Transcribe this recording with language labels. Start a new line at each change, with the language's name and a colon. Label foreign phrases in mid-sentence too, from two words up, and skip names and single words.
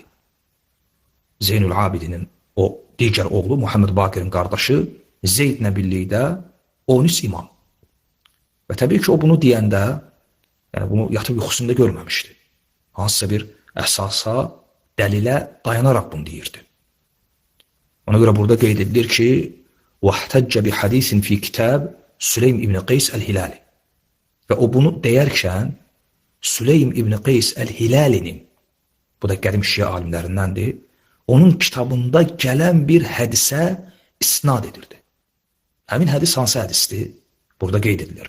Azerbaijani: Zeynul Abidinin o digər oğlu, Muhammed Baqirin qardaşı, Zeydlə birlikdə 13 imam. Və təbii ki, o bunu deyəndə, yəni bunu yatıb yuxusunda görməmişdi. Hansısa bir əsasa, dəlilə dayanaraq bunu deyirdi. Ona görə burada qeyd edilir ki,
Arabic: وَاحْتَجَّ بِحَدِيثٍ فِي كِتَابِ Süleym İbn Qeys Əl-Hilali.
Azerbaijani: Və o bunu deyərkən Süleym İbn Qeys Əl-Hilalinin, bu da qədim şia alimlərindəndir, onun kitabında gələn bir hədisə isnad edirdi. Həmin hədis hansı hədisdir? Burada qeyd edilir.